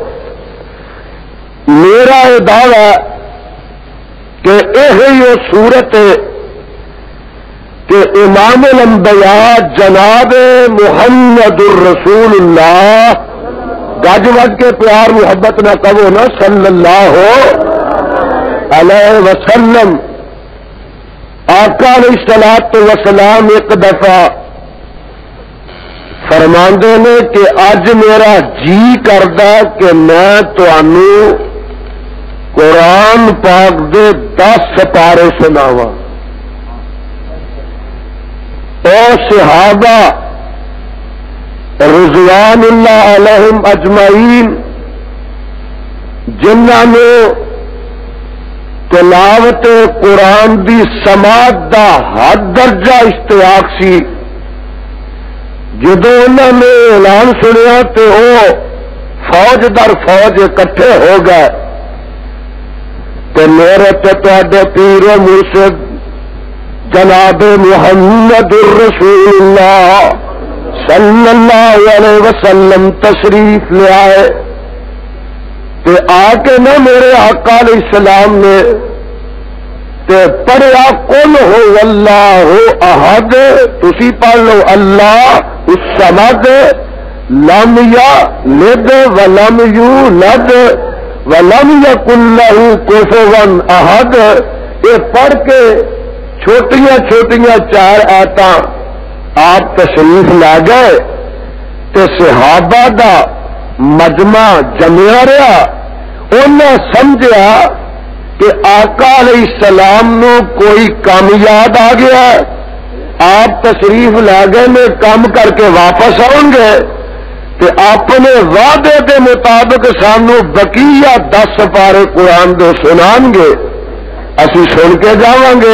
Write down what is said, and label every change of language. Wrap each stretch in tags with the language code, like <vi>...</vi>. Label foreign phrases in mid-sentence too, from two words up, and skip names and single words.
<ur>میرا یہ دعویٰ کہ یہ صورت ہے کہ امام الانبیاء جناب محمد الرسول اللہ، گج وج کے پیار محبت نہ کہو نا،</ur> <ar>صلی اللہ علیہ وسلم،</ar> <ur>آقا</ur> <ar>علیہ الصلوۃ والسلام</ar> <ur>ایک دفعہ</ur> <pa>فرماندے نے کہ اج میرا جی کردا کہ میں تانوں قرآن پاک دے 10 سپارے سناواں. او صحابہ</pa> <ar>رضوان اللہ علیہم اجمعین</ar> <pa>جنہاں نے تلاوت قرآن دی سماعت دا حد درجہ اشتیاق سی، جدو انہوں نے اعلان سنیا</pa> <ur>تو وہ فوج در فوج اکٹھے ہو گئے. تو میرے تے پیر مرشد جناب محمد الرسول اللہ</ur> <ar>صلی اللہ علیہ وسلم</ar> <ur>تشریف لے آئے.</ur> <pa>تے آ کے نہ میرے آقا</pa> <ar>علیہ السلام</ar> <pa>نے تے پڑھیا</pa> <ar>قل ہو اللہ احد،</ar> <pa>تسی پڑھ لو</pa> <ar>اللہ الصمد لم یلد ولم یولد ولم یکن لہ کفوا احد.</ar> <pa>یہ پڑھ کے چھوٹیاں چھوٹیاں 4 آیتاں آپ تشریف لا گئے تے صحابہ دا مجمع جمیا رہا. انہیں سمجھا کہ آقا</pa> <ar>علیہ السلام</ar> <pa>نو کوئی کام یاد آ گیا، آپ تشریف لا گئے</pa> <ur>میں کام کر کے واپس آؤں گے کہ اپنے وعدے کے مطابق</ur> <pa>سانو بقیہ 10 سپارے قرآن دے سنان گے، اسی سن کے جاواں گے.</pa>